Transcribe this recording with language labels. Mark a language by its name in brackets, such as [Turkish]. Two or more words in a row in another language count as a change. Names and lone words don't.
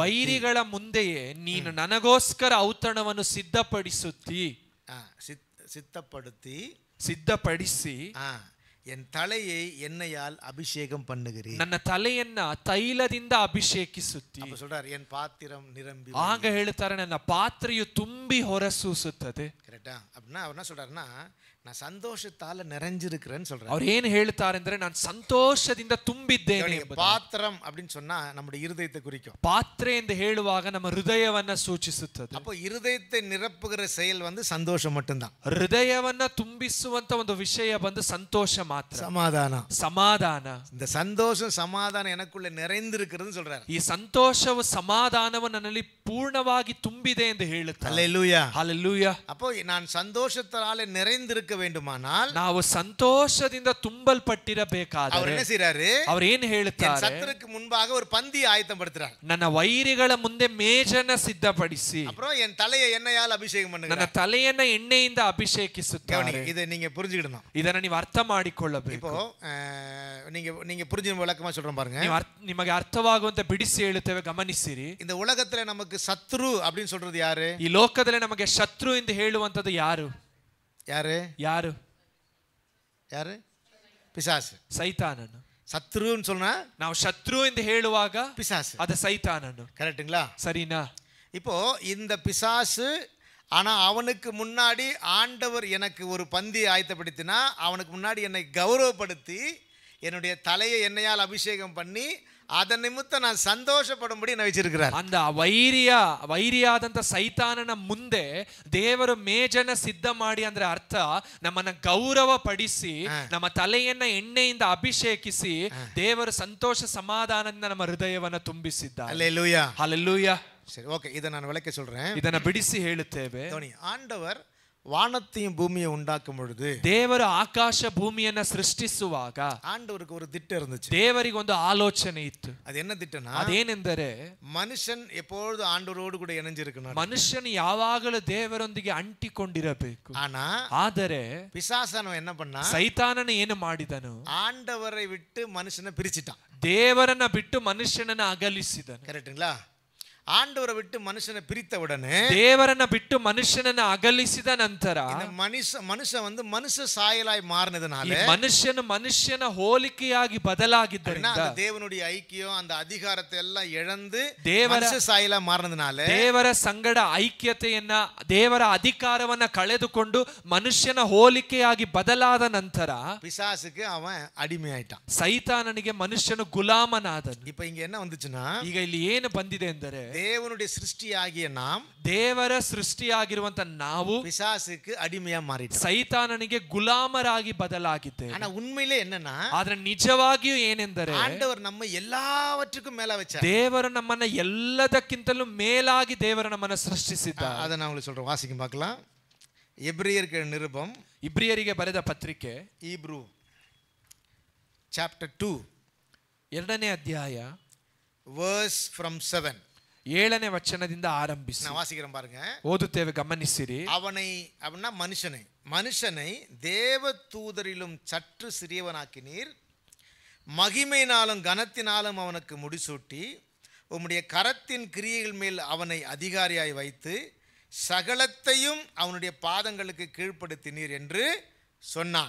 [Kannada] ವೈರಿಗಳ ಮುಂದೆಯೇ ನೀನು ನನಗೋಸ್ಕರ ಔತಣವನ್ನು ಸಿದ್ಧಪಡಿಸಿ [Tamil] என் தலையை எண்ணெயால் அபிஷேகம் பண்ணுகிறீர். [Kannada] ನನ್ನ ತಲೆಯನ್ನ ತೈಲದಿಂದ ಅಭಿಷೇಕಿಸುತ್ತಿ. [Tamil] அப்ப சொல்றார், என் பாத்திரம் நிரம்பி. [Kannada] ಆಗ ಹೇಳ್ತಾರೆ, ನನ್ನ ಪಾತ್ರೆಯು ತುಂಬಿ ಹೊರಸೂಸುತ್ತದೆ. ಕರೆಕ್ಟಾ? [Tamil] அப்படின்னா அவர் என்ன சொல்றாருன்னா, நான் சந்தோஷத்தால நிறைஞ்சிருக்கிறேன்னு சொல்றாரு. [Kannada] அவர் ಏನು ಹೇಳ್ತಾರೆ ಅಂದ್ರೆ, ನಾನು ಸಂತೋಷದಿಂದ ತುಂಬಿದ್ದೇನೆ. [Tamil] பாத்திரம் அப்படின்னு சொன்னா நம்முடைய இருதயத்தை குறிக்கும். [Kannada] ಪಾತ್ರೆ ಎಂದು ಹೇಳುವಾಗ ನಮ್ಮ ಹೃದಯವನ್ನ ಸೂಚಿಸುತ್ತದೆ. [Tamil] அப்போ இருதயத்தை நிரப்புகிற செயல் வந்து சந்தோஷம் மட்டும்தான். [Kannada] ಹೃದಯವನ್ನ ತುಂಬಿಸುವಂತ ಒಂದು ವಿಷಯ ಬಂದು ಸಂತೋಷ ಮಾತ್ರ. ಸಮಾಧಾನ. [Tamil] இந்த சந்தோஷம் சமாதானம் எனக்குள்ள நிறைந்திருக்கிறதுன்னு சொல்றாரு. [Kannada] ಈ ಸಂತೋಷವು ಸಮಾಧಾನವು ನನ್ನಲ್ಲಿ ಪೂರ್ಣವಾಗಿ ತುಂಬಿದೆ ಎಂದು ಹೇಳುತ್ತಾರೆ. [Tamil] ஹல்லேலூயா, ஹல்லேலூயா. அப்போ நான் சந்தோஷத்தால நிறைந்திருக்க வேண்டுமானால், [Kannada] ನಾವು ಸಂತೋಷದಿಂದ ತುಂಬಲ್ಪಟ್ಟಿರಬೇಕಾದರೆ [Tamil] அவர் என்ன செய்றாரு? [Kannada] அவர் ಏನು ಹೇಳುತ್ತಾರೆ? [Tamil] சத்துருக்கு முன்பாக ஒரு பந்தி ஆயத்தப்படுத்துறார். [Kannada] ನನ್ನ ವೈರಿಗಳ ಮುಂದೆ ಮೇಜನ್ನ ಸಿದ್ಧಪಡಿಸಿ, [Tamil] அப்புறம் என் தலையை எண்ணெயால் அபிஷேகம் பண்ணுகிறார். [Kannada] ನನ್ನ ತಲೆಯನ್ನ ಎಣ್ಣೆಯಿಂದ ಅಭಿಷೇಕಿಸುತ್ತಾರೆ. [Tamil] இதை நீங்க புரிஞ்சுக்கிடணும். [Kannada] ಇದನ್ನ ನೀವು ಅರ್ಥ ಮಾಡಿಕೊಳ್ಳಬೇಕು. [Tamil] இப்போ நீங்க புரிஞ்சு விளக்கமா சொல்றேன் பாருங்க. [Kannada] ನಿಮಗೆ ಅರ್ಥವಾಗುವಂತೆ ಬಿಡಿಸಿ ಹೇಳುತ್ತೇವೆ, ಗಮನಿಸಿರಿ. [Tamil] இந்த உலகத்துல நமக்கு சத்ரு அப்படின்னு சொல்றது யாரு? [Kannada] ಈ ಲೋಕದಲ್ಲಿ ನಮಗೆ ಶತ್ರು ಎಂದು ಹೇಳುವಂತದ್ದು ಯಾರು? [Tamil] பிசாசு, [Kannada] ಸೈತಾನನು. [Tamil] சத்ருன்னு சொன்னா [Kannada] ನಾವು ಶತ್ರು ಎಂದು ಹೇಳುವಾಗ [Tamil] பிசாசு, [Kannada] ಅದು ಸೈತಾನನು. [Tamil] கரெக்ட்டுங்களா? [Kannada] ಸರಿನಾ? [Tamil] இப்போ இந்த பிசாசு, ஆனா அவனுக்கு முன்னாடி ஆண்டவர் எனக்கு ஒரு பந்தி ஆயத்தப்படுத்தினா, அவனுக்கு முன்னாடி என்னை கௌரவப்படுத்தி என்னுடைய தலையை எண்ணெயால் அபிஷேகம் பண்ணி அதன் நிமித்தம் நான் சந்தோஷப்படும்படி என்ன வச்சிருக்கிறார். [Kannada] அந்த ವೈರಿಯಾದಂತ ಸೈತಾನನ ಮುಂದೆ ದೇವರು ಮೇಜನ್ನ ಸಿದ್ಧ ಮಾಡಿ, ಅಂದ್ರೆ ಅರ್ಥ ನಮ್ಮನ್ನ ಗೌರವ ಪಡಿಸಿ, ನಮ್ಮ ತಲೆಯನ್ನ ಎಣ್ಣೆಯಿಂದ ಅಭಿಷೇಕಿಸಿ, ದೇವರು ಸಂತೋಷ ಸಮಾಧಾನದಿಂದ ನಮ್ಮ ಹೃದಯವನ್ನ ತುಂಬಿಸಿದ್ದಾರೆ. [Tamil] அல்லேலூயா, ஹல்லேலூயா. சரி, ஓகே, இதை நான் விளக்க சொல்றேன். [Kannada] ಇದನ್ನ ಬಿಡಿಸಿ ಹೇಳುತ್ತೇವೆ. [Tamil] ஆண்டவர் வானத்தையும் பூமியை உண்டாக்கும் பொழுது, [Kannada] ದೇವರು ಆಕಾಶ ಭೂಮಿಯನ್ನ ಸೃಷ್ಟಿಸುವಾಗ [Tamil] ஆண்டவருக்கு ஒரு திட்டம் இருந்துச்சு. [Kannada] ದೇವರಿಗೆ ಒಂದು ಆಲೋಚನೆ ಇತ್ತು. [Tamil] அது என்ன திட்டம்னா, [Kannada] ಅದೇನೆಂದರೆ [Tamil] மனுஷன் எப்பொழுது ஆண்டவரோடு கூட இணைஞ்சிருக்கணும். [Kannada] ಮನುಷ್ಯನು ಯಾವಾಗಲೂ ದೇವರೊಂದಿಗೆ ಅಂಟಿಕೊಂಡಿರಬೇಕು. ಆದರೆ [Tamil] பிசாசானவன் என்ன பண்ணா, [Kannada] ಸೈತಾನನು ಏನು ಮಾಡಿದನು? [Tamil] ஆண்டவரை விட்டு மனுஷனை பிரிச்சிட்டான். [Kannada] ದೇವರನ್ನ ಬಿಟ್ಟು ಮನುಷ್ಯನನ್ನ ಅಗಲಿಸಿದನು. [Tamil] கரெக்ட்டுங்களா? ஆண்டவரை விட்டு மனுஷனை பிரித்த உடனே, [Kannada] ದೇವರನ್ನ ಬಿಟ್ಟು ಮನುಷ್ಯನನ್ನ ಅಗಲಿಸಿದ ನಂತರ, [Tamil] மனுஷன் வந்து மனுஷ சாயலாய் மாறினதுனால, [Kannada] ಮನುಷ್ಯನು ಮನುಷ್ಯನ ಹೋಲಿಕೆಯಾಗಿ ಬದಲಾಗಿದ್ದರಿಂದ, [Tamil] தேவனுடைய ஐக்கியம் அந்த அதிகாரத்தை எல்லாம் இழந்து [Kannada] ದೇವರ [Tamil] சாயலா மாறினதுனால, [Kannada] ದೇವರ ಸಂಗಡ ಐಕ್ಯತೆಯನ್ನ, ದೇವರ ಅಧಿಕಾರವನ್ನ ಕಳೆದುಕೊಂಡು ಮನುಷ್ಯನ ಹೋಲಿಕೆಯಾಗಿ ಬದಲಾದ ನಂತರ [Tamil] பிசாசுக்கு அவன் அடிமையாயிட்டான். [Kannada] ಸೈತಾನನಿಗೆ ಮನುಷ್ಯನು ಗುಲಾಮನಾದನು. [Tamil] இப்ப இங்க என்ன வந்துச்சுன்னா, [Kannada] ಈಗ ಇಲ್ಲಿ ಏನು ಬಂದಿದೆ ಎಂದರೆ, [Tamil] தேவனுடைய சிருஷ்டியாகிய நாம் [Kannada] ದೇವರ ಸೃಷ್ಟಿಯಾಗಿರುವಂತ ನಾವು [Tamil] பிசாசுக்கு அடிமையா மாறிட்டோம். [Kannada] ಸೈತಾನನಿಗೆ ಗುಲಾಮರಾಗಿ ಬದಲಾಗಿದ್ದೇವೆ. [Tamil] ஆனா உண்மையிலே என்னன்னா, [Kannada] ಆದ್ರೆ ನಿಜವಾಗಿಯೂ ಏನೆಂದರೆ [Tamil] ஆண்டவர் நம்ம எல்லாவற்றுக்கும் மேல வச்சார். [Kannada] ದೇವರು ನಮ್ಮನ್ನ ಎಲ್ಲದಕ್ಕಿಂತಲೂ ಮೇಲಾಗಿ ದೇವರು ನಮ್ಮನ್ನ ಸೃಷ್ಟಿಸಿದ್ದಾರೆ. [Tamil] அதை நான் உங்களுக்கு சொல்றேன், வாசிக்க பார்க்கலாம். எபிரேயருக்கு நிருபம், [Kannada] ಇಬ್ರಿಯರಿಗೆ ಬರೆದ ಪತ್ರಿಕೆ [English] Hebrew chapter 2 [Kannada] ಎರಡನೇ ಅಧ್ಯಾಯ [English] verse from 7. [Kannada] 7ನೇ ವಚನದಿಂದ ಆರಂಭಿಸಿ [Tamil] நான் வாசிக்கிறேன் பாருங்க. [Kannada] ಓದುತ್ತೇವೆ, ಗಮನಿಸಿರಿ. [Tamil] அவனா மனுஷனை தேவ தூதரிலும் சற்று சிறியவனாக்கினீர், மகிமையினாலும் கனத்தினாலும் அவனுக்கு முடிசூட்டி உம்முடைய கரத்தின் கிரியைகள் மேல் அவனை அதிகாரியாய் வைத்து சகலத்தையும் அவனுடைய பாதங்களுக்கு கீழ்ப்படுத்தினீர் என்று சொன்னான்.